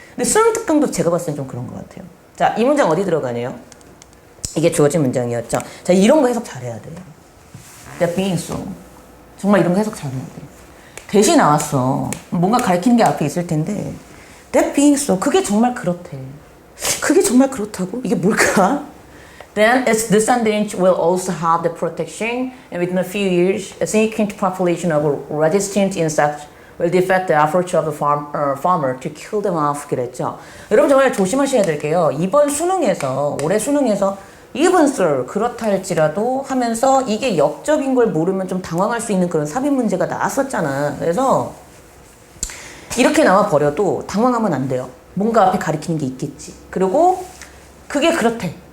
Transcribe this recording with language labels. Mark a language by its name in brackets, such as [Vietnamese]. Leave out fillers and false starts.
[Korean] 근데 수능 특강도 제가 봤을 땐 좀 그런 것 같아요. 자, 이 문장 어디 들어가네요? 이게 주어진 문장이었죠. 자, 이런 거 해석 잘해야 돼요. [English] That being so. [Korean] 정말 이런 거 해석 잘해야 돼. 대시 나왔어. 뭔가 가르치는 게 앞에 있을 텐데 [English] That being so. [Korean] 그게 정말 그렇대. 그게 정말 그렇다고? 이게 뭘까? [English] Then its descendants will also have the protection and within a few years a significant population of resistant insects will defeat the efforts of the farmer to kill them off [Korean] 그랬죠. 여러분 정말 조심하셔야 될게요. 이번 수능에서 올해 수능에서 even sir 그렇다 할지라도 하면서 이게 역접인 걸 모르면 좀 당황할 수 있는 그런 삽입 문제가 나왔었잖아. 그래서 이렇게 나와 버려도 당황하면 안 돼요. 뭔가 앞에 가리키는 게 있겠지. 그리고 그게 그렇대.